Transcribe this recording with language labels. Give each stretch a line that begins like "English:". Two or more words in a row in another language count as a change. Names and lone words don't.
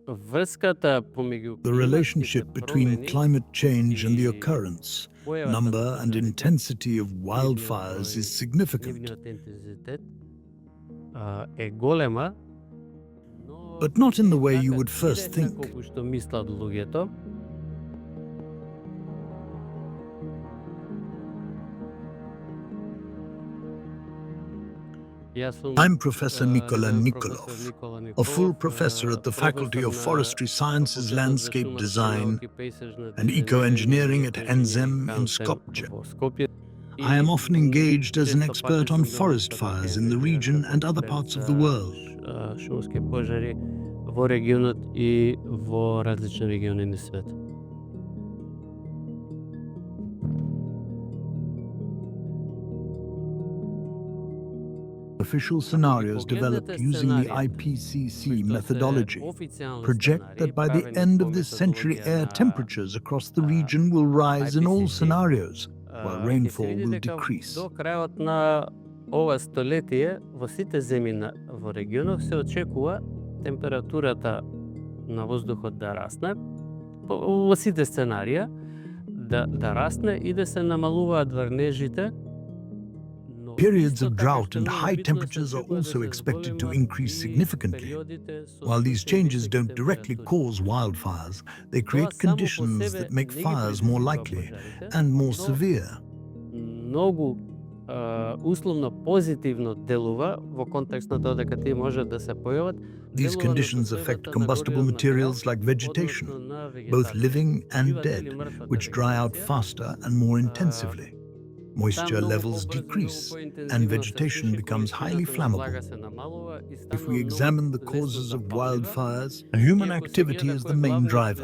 Macedonian: врската помеѓу
English: The relationship between climate change and the occurrence, number and intensity of wildfires is significant,
Macedonian: нивниот интензитет е голема,
English: but not in the way you would first think.
Macedonian: колку што мислат луѓето.
English: I'm Professor Nikola Nikolov, a full professor at the Faculty of Forestry Sciences, Landscape Design and Eco-Engineering at NZEM in Skopje. I am often engaged as an expert on forest fires in the region and other parts of the world.
Macedonian: Шумски пожари во регионот и во различни региони на свет.
English: Official scenarios developed using the IPCC methodology project that by the end of this century air temperatures across the region will rise in all scenarios, while rainfall will decrease.
Macedonian: До крајот на ова столетие во сите земји во регионот се очекува температурата на воздухот да расне, во сите сценарија да расне и да се намалуваат врнежите.
English: Periods of drought and high temperatures are also expected to increase significantly. While these changes don't directly cause wildfires, they create conditions that make fires more likely and more severe.
Macedonian: Многу условно позитивно делува во контекст на тоа дека тие можат да се појават.
English: These conditions affect combustible materials like vegetation, both living and dead, which dry out faster and more intensively. Moisture levels decrease and vegetation becomes highly flammable. If we examine the causes of wildfires, human activity is the main driver.